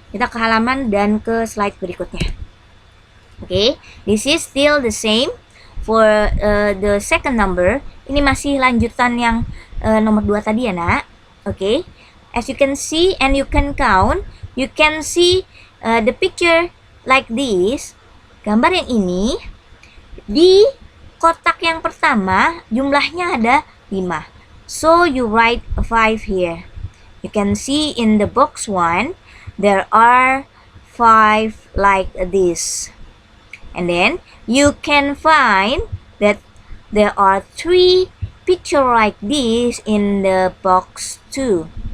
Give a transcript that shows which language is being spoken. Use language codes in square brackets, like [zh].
[id] Kita ke halaman dan ke slide berikutnya. [en] Okay, this is still the same for the second number. [id] Ini masih lanjutan yang nomor 2 tadi ya, nak. [en] Okay, as you can see and you can count, you can see the picture like this. [id] Gambar yang ini di kotak yang pertama jumlahnya ada 5. [en] So you write 5 here. You can see in the box 1, there are 5 like this. And then you can find that there are 3 picture like this in the box 2.